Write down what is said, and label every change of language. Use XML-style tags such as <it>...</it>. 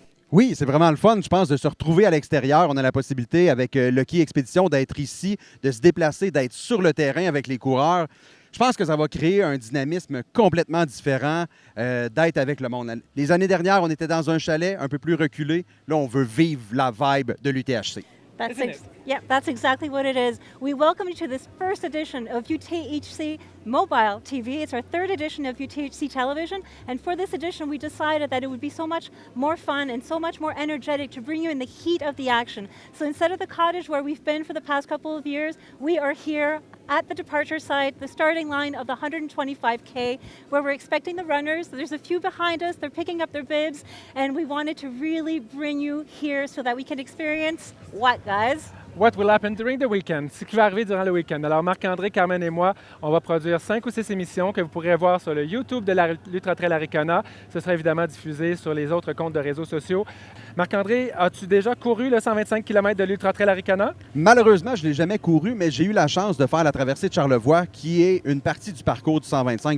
<fr>Oui, c'est vraiment le fun, je pense, de se retrouver à l'extérieur. On a la possibilité, avec Lucky Expédition, d'être ici, de se déplacer, d'être sur le terrain avec les coureurs. Je pense que ça va créer un dynamisme complètement différent d'être avec le monde. Les années dernières, on était dans un chalet un peu plus reculé. Là, on veut vivre la vibe de l'UTHC.</fr> <en>That's exactly what it is. We welcome you to this first edition of UTHC Mobile TV. It's our third edition of UTHC Television, and for this edition, we decided that it would be so much more fun and so much more energetic to bring you in the heat of the action. So instead of the cottage where we've been for the past couple of years, we are here at the departure site, the starting line of the 125K, where we're expecting the runners. There's a few behind us, they're picking up their bibs, and we wanted to really bring you here so that we can experience what, guys? What will happen during the weekend?</en> <fr>Ce qui va arriver durant le week-end. Alors, Marc-André, Carmen et moi, on va produire 5 ou 6 émissions que vous pourrez voir sur le YouTube de l'Ultra Trail Arikona. Ce sera évidemment diffusé sur les autres comptes de réseaux sociaux. Marc-André, as-tu déjà couru le 125 km de l'Ultra Trail Arikona? Malheureusement, je ne l'ai jamais couru, mais j'ai eu la chance de faire la traversée de Charlevoix, qui est une partie du parcours du 125.</fr>